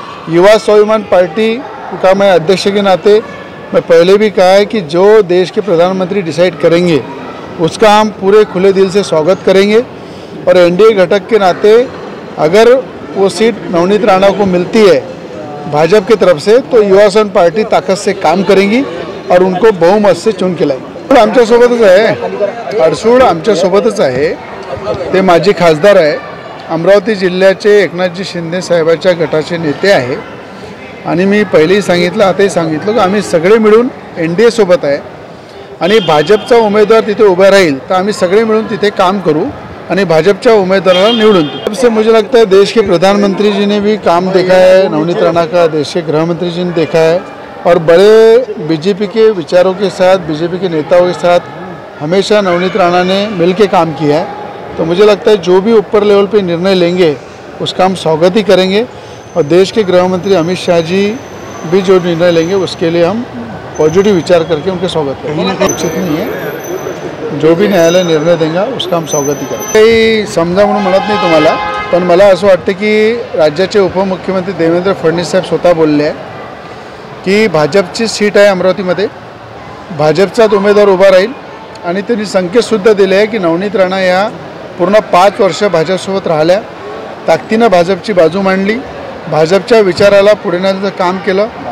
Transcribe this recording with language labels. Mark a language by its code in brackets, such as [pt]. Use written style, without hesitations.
[hi] युवा स्वाभिमान पार्टी का मैं अध्यक्ष के नाते मैं पहले भी कहा है कि जो देश के प्रधानमंत्री डिसाइड करेंगे उसका हम पूरे खुले दिल से स्वागत करेंगे। और एनडीए घटक के नाते अगर वो सीट नवनीत राणा को मिलती है भाजपा की तरफ से, तो युवा स्वाभिमान पार्टी ताकत से काम करेंगी और उनको बहुमत से चुन के लाएगी। [mr] आमच्यासोबतच आहे, अडसूळ आमच्यासोबतच आहे, ते माजी खासदार आहे, अमरावती जिल्ह्याचे एकनाथजी शिंदे साहेबांच्या गटाचे नेते आहे। आणि मी पहिलेही सांगितलं, आताही सांगितलं की आम्ही सगळे मिळून एनडीए सोबत आहे आणि भाजपचा उमेदवार तिथे उभा राहील तर आम्ही सगळे मिळून तिथे काम करू आणि भाजपच्या उम्मीदवाराला निवडून दें। [hi] सबसे मुझे लगता है देश के प्रधानमंत्री जी ने भी काम देखा है, नवनीत राणा का देश के गृह मंत्री जी ने देखा है और बड़े बीजेपी के विचारों के साथ, बीजेपी के नेताओं के साथ हमेशा नवनीत राणा ने मिल के काम किया है। तो मुझे लगता है जो भी ऊपर लेवल पे निर्णय लेंगे उसका हम स्वागत ही करेंगे और देश के गृह मंत्री अमित शाह जी भी जो निर्णय लेंगे उसके लिए हम पॉजिटिव विचार करके उनके स्वागत करेंगे। उचित नहीं है, जो भी न्यायालय निर्णय देगा उसका हम स्वागत ही करेंगे। [mr] काही समजा म्हणून म्हणत नाही तुम्हाला, पण मला असं वाटतं की राज्याचे उपमुख्यमंत्री देवेंद्र फडणवीस साहेब स्वतः बोलले आहे की भाजपची सीट आहे अमरावतीमध्ये, भाजपचाच उमेदवार उभा राहील आणि त्यांनी संकेतसुद्धा दिले आहे की नवनीत राणा या पूर्ण 5 वर्ष भाजपसोबत राहिल्या, ताकदीनं भाजपची बाजू मांडली, भाजपच्या विचाराला पुढे नेण्याचं काम केलं।